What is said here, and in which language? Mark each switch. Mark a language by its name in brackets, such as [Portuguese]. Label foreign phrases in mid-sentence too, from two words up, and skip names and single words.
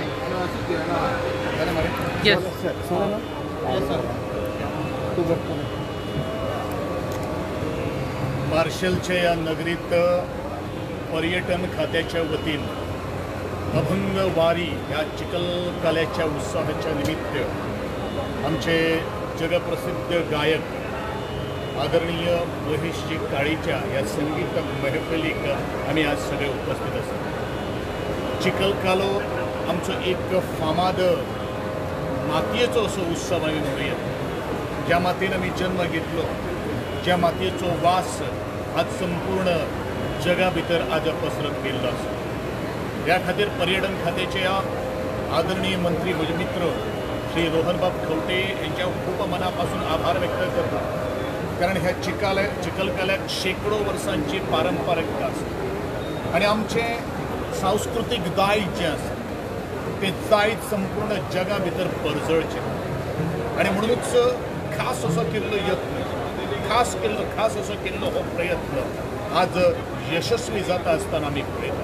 [Marathi] मार्शलच्या या नगरीत पर्यटन खात्याच्या वतीनं अभंगवारी या चिखलकाल्याच्या उत्सवाच्या निमित्त आमचे जगप्रसिद्ध गायक आदरणीय महेशजी काळेच्या या संगीत महफिलीक आम्ही आज सगळे उपस्थित असतो. [Konkani] चिखलकालो आमचो एक फामाद मातयेचो असो उत्सव आमी म्हणूया. ज्या मातयेन आमी जन्म घेतलो, ज्या मातयेचो वास आज संपूर्ण जगा भितर आज पसरत गेल्लो आसा. ह्या खातीर पर्यटन खात्याचे आदरणीय मंत्री म्हजे मित्र श्री रोहनबाब खवटे यांच्या खूप मनापासून आभार व्यक्त करतो. कारण ह्या चिखलकाल्याक शेकडो वर्सांची पारंपारिकता आसा आणि आमचे सांस्कृतिक दायज जें आसा ते दायज संपूर्ण जगा भितर परजळचें. आणि म्हणूनच खास असो केल्लो यत्न, खास असो केल्लो हो प्रयत्न आज यशस्वी जाता आसतना आमी पळयता.